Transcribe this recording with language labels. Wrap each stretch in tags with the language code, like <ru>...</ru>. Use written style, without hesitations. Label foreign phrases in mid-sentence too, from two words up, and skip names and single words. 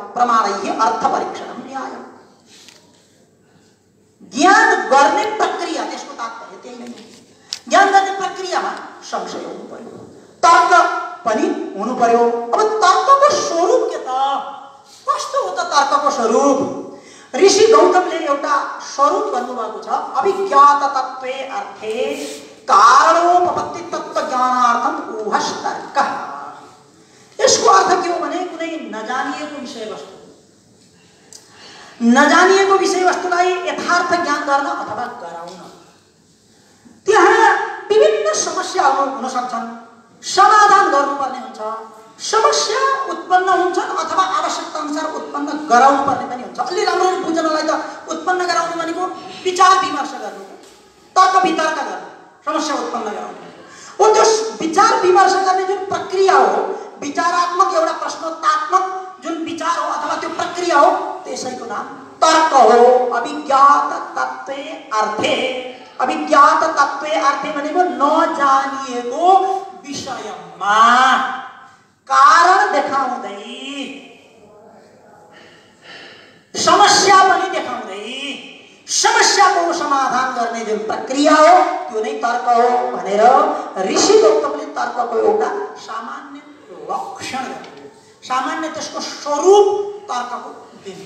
<sa>प्रमाणैः अर्थ परीक्षणम न्याय।</sa> <ne>ज्ञान गर्ने प्रक्रिया, त्यसको तात्पर्य त्यही नै हो। ज्ञान गर्ने प्रक्रियामा संशय हुनु पर्यो, तर्क पनि हुनु पर्यो। अब तर्कको स्वरूप के त? कस्तो हो त तर्कको स्वरूप? ऋषि गौतमले एउटा स्वरूप भन्नुभएको छ,</ne> <sa>अभिज्ञात तत्त्वे अर्थे कारणोपपत्ति तत्त्व ज्ञानार्थम ऊहस् तर्कः।</sa> <ne>यसको अर्थ के हो भने कुनै नजानिएको विषयवस्तु, नजानिएको विषयवस्तुलाई यथार्थ ज्ञान गर्न अथवा गराउन, त्यहाँ विभिन्न समस्याहरू हुन सक्छन्, समाधान गर्नुपर्ने हुन्छ, समस्या उत्पन्न हुन्छन् अथवा आवश्यकता अनुसार उत्पन्न गराउनु पर्ने पनि हुन्छ। अलि राम्ररी बुझ्नलाई त उत्पन्न गराउनु भनेको विचार विमर्श गर्नु, तर्क वितर्क गर्नु, समस्या उत्पन्न गराउनु हो। त्यो विचार विमर्श गर्ने जुन प्रक्रिया हो, विचारात्मक एउटा प्रश्नोत्तात्मक जुन विचार हो अथवा त्यो प्रक्रिया हो, त्यसैको नाम तर्क हो।</ne> <sa>अभिज्ञात तत्त्वे अर्थे, अभिज्ञात तत्त्वे अर्थे</sa> <ne>भनेको नजानिएको विषयमा कारण देखाउँदै, समस्या पनि देखाउँदै समस्याको समाधान गर्ने जुन प्रक्रिया हो त्यो नै तर्क हो भनेर ऋषि गौतमले तर्कको एउटा सामान्य लक्षण गर्नु, सामान्य त्यसको स्वरूप तर्कको दिनु।</ne>